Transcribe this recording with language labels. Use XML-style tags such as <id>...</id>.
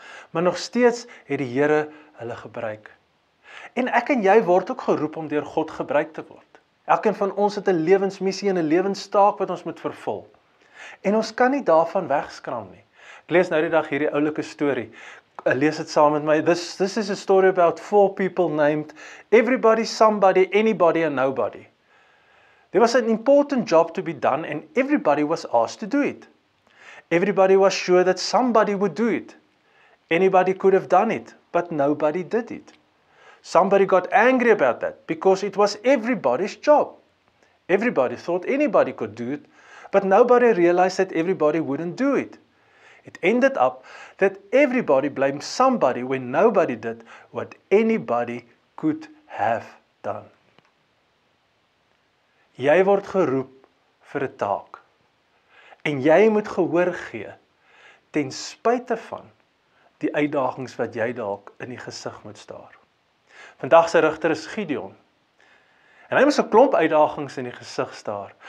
<af>Maar nog steeds het die Here hulle gebruik. En ek en jy word ook geroep om deur God gebruik te word. Elkeen van ons het 'n lewensmissie en 'n lewenstaak wat ons moet vervul. En ons kan nie daarvan wegskram nie. Ek lees nou die dag hierdie oulike storie. Lees dit saam met my.</af> <en>This is a story about 4 people named everybody, somebody, anybody and nobody. There was an important job to be done and everybody was asked to do it. Everybody was sure that somebody would do it. Anybody could have done it, but nobody did it. Somebody got angry about that because it was everybody's job. Everybody thought anybody could do it, but nobody realized that everybody wouldn't do it. It ended up that everybody blamed somebody when nobody did what anybody could have done.</en> <af>Jy word geroep vir 'n taak. En jy moet gehoor gee, ten spyte van die uitdagings wat jy dalk in die gesig moet staar. Vandag se rigter is Gideon. En hy moes 'n klomp uitdagings in die gesig staar.</af>